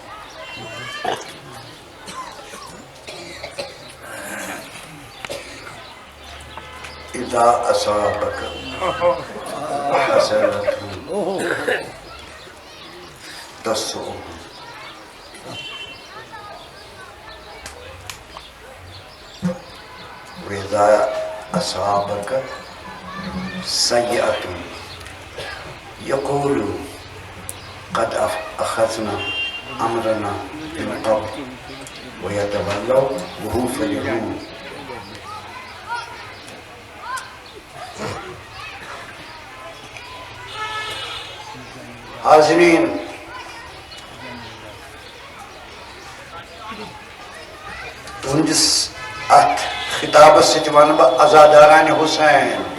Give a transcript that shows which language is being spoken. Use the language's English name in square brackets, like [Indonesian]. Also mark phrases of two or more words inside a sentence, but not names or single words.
[Arabic] إذا أصابك حسنة تسؤهم وإذا أصابك سيئة يقول قد أخذنا أمرنا من قبل ويتولوا وهم فرحون [Kashmiri] حاضرین تہنٛدِس اتھ خطابس سۭتۍ ونہٕ بہٕ عزادارانہِ حُسین